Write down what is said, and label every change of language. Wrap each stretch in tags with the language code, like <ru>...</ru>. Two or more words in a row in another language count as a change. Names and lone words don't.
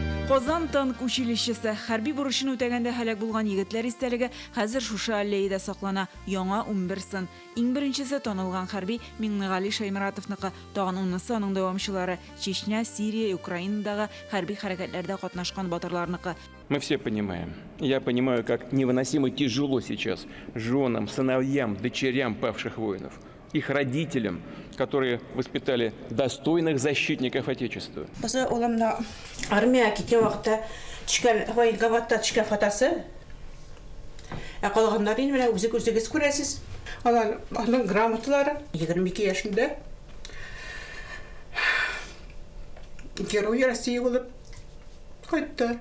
<tt>Qozan tank училищесі хәрби бурышын үтәгәндә һәлак булган егетләр истәлеге хәзер шушы аллеяда саклана. Яңа 11 сын. Иң беренчесе танылган хәрби Миңнегали Шайморатовныкы, тагын унысы аның дәвамчылары Чечня, Сирия, Украинадагы хәрби хәрәкәтләрдә катнашкан батырларныкы.</tt> <ru>Мы все понимаем. Я понимаю, как невыносимо тяжело сейчас женам, сыновьям, дочерям павших воинов, их родителям, которые воспитали достойных защитников Отечества.</ru> <tt>Армия киткен вакытта төшкән военкоматта төшкән фотосы. Калганнар инде менә үзегез күрәсез. Аларның грамоталары 22 яшендә. Герой России булып кайтты.</tt>